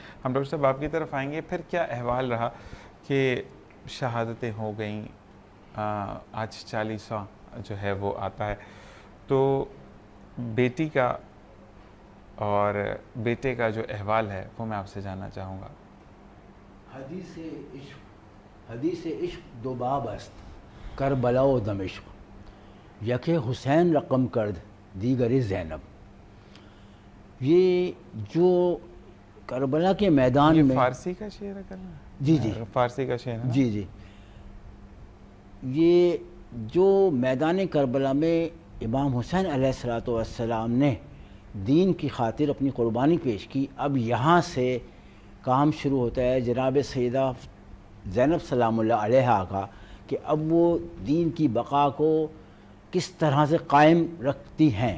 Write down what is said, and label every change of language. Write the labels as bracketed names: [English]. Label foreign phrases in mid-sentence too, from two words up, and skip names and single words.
[Urdu] ہم ڈاکٹر صاحب آپ کی طرف آئیں گے. پھر کیا احوال رہا کہ شہادتیں ہو گئیں، آج 40واں جو ہے وہ آتا ہے، تو بیٹی کا اور بیٹے کا جو احوال ہے وہ میں آپ سے جاننا چاہوں گا. [Persian] حدیث عشق دو باب است، کربلا و دمشق، یک حسین رقم کرد دیگر زینب. [Urdu] یہ جو کربلا کے میدان یہ میں فارسی کا شعر ہے کرنا؟ جی فارسی کا شعر ہے. جی یہ جو میدان کربلا میں امام حسین [Arabic] علیہ الصلوۃ والسلام [Urdu] نے دین کی خاطر اپنی قربانی پیش کی، اب یہاں سے کام شروع ہوتا ہے جناب سیدہ زینب [Arabic] سلام اللہ علیہا [Urdu] کا، کہ اب وہ دین کی بقا کو کس طرح سے قائم رکھتی ہیں،